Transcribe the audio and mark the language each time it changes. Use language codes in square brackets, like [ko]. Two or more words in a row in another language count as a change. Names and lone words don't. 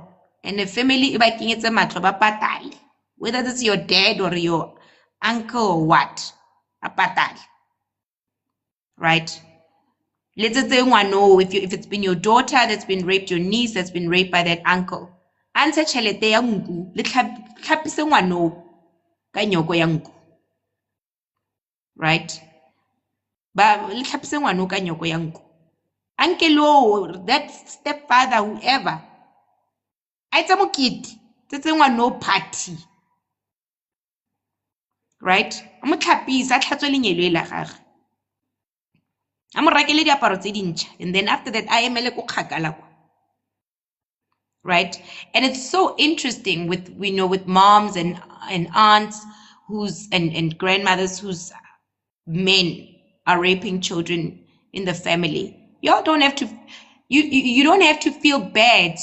[en] And the family, whether it's your dad or your uncle or what, right? Let's say if it's been your daughter that's been raped, your niece that's been raped by that uncle. [tn] Answer chelete ya nku, le tlhapise ngwano ka nyoko ya nku. [en] Right? [tn] Ba le tlhapise ngwano ka nyoko ya nku. [en] Uncle, that stepfather, whoever. [tn] A etsa mokete, tsetse ngwano party. [en] Right? [tn] A mo tlhapise, a tlhatswe lenyelo e la gagwe. A mo rakele diaparo tse dintšha, [en] and then after that [tn] a emele ko kgakala kwa. [en] Right? And it's so interesting with moms and aunts and grandmothers whose men are raping children in the family. Y'all don't have to you don't have to feel bad.